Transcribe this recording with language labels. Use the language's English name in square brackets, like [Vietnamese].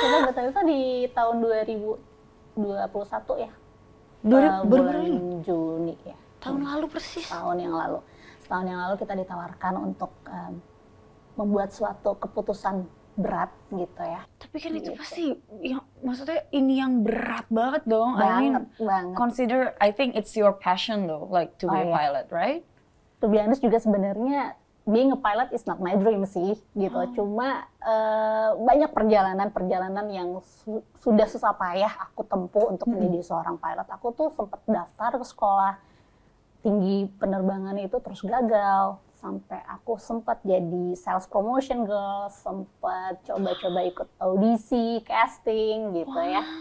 [Indonesian] Kita betul itu di tahun 2021 ya. Bulan Juni ya. Tahun lalu persis? Setahun yang lalu kita ditawarkan untuk membuat suatu keputusan berat gitu ya. Tapi kan itu pasti, yang maksudnya ini yang berat banget dong. Banget. [English] Consider, I think it's your passion though, like to be a pilot, right? To be honest [Indonesian] juga sebenarnya [English] being a pilot is not my dream [Indonesian] sih gitu. Cuma banyak perjalanan yang sudah susah payah aku tempuh untuk menjadi seorang pilot. Aku tuh sempat daftar ke sekolah tinggi penerbangan itu terus gagal. Sampai aku sempat jadi sales promotion girl, sempat coba-coba ikut audisi, casting gitu ya.